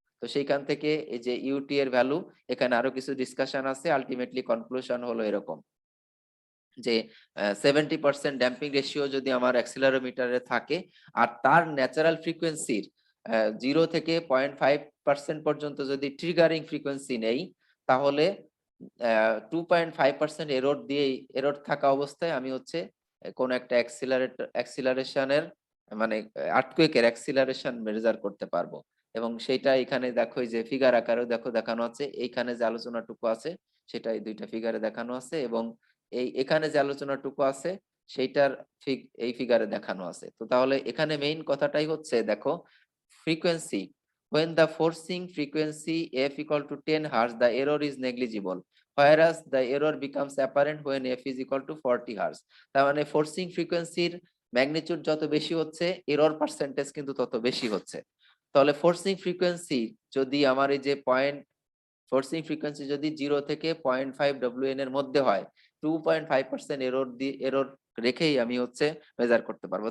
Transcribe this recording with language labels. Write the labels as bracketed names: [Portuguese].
[Bangla] তো সেইখান থেকে এই যে ut এর ভ্যালু, এখানে আরো কিছু ডিসকাশন আছে, আলটিমেটলি কনক্লুশন হলো এরকম যে 70% ড্যাম্পিং রেশিও যদি আমার অ্যাক্সিলারোমিটারে থাকে আর তার ন্যাচারাল ফ্রিকোয়েন্সির 0 থেকে 0.5% পর্যন্ত যদি ট্রিগারিং ফ্রিকোয়েন্সি নেই, তাহলে 2.5% এরর থাকা অবস্থায় আমি হচ্ছে কোন একটা অ্যাক্সিলারেশনের মানে আর্থকুয়েকের অ্যাক্সিলারেশন মেজার করতে পারবো। এবং সেইটা এখানে দেখো এই যে ফিগার আকারেও দেখো দেখানো আছে, এইখানে যে আলোচনাটুকু আছে সেটা এই দুইটা ফিগারে দেখানো আছে, এবং এখানে যে আলোচনাটুকু আছে সেইটার এই ফিগারে দেখানো আছে। [English] তো তাহলে এখানে মেইন কথাটাই হচ্ছে দেখো frequency, when the forcing frequency f equal to 10 hertz the error is negligible, whereas the error becomes apparent when f is equal to 40 hertz। [Bangla] তার মানে ফোর্সিং ফ্রিকোয়েন্সির ম্যাগনিটিউড যত বেশি হচ্ছে এরর পার্সেন্টেজ কিন্তু তত বেশি হচ্ছে। তাহলে ফোর্সিং ফ্রিকোয়েন্সি যদি আমার এই যে ফোর্সিং ফ্রিকোয়েন্সি যদি 0 থেকে 0.5 WN এর মধ্যে হয়, 2.5% এরর রেখেই আমি হচ্ছে মেজার করতে পারবো।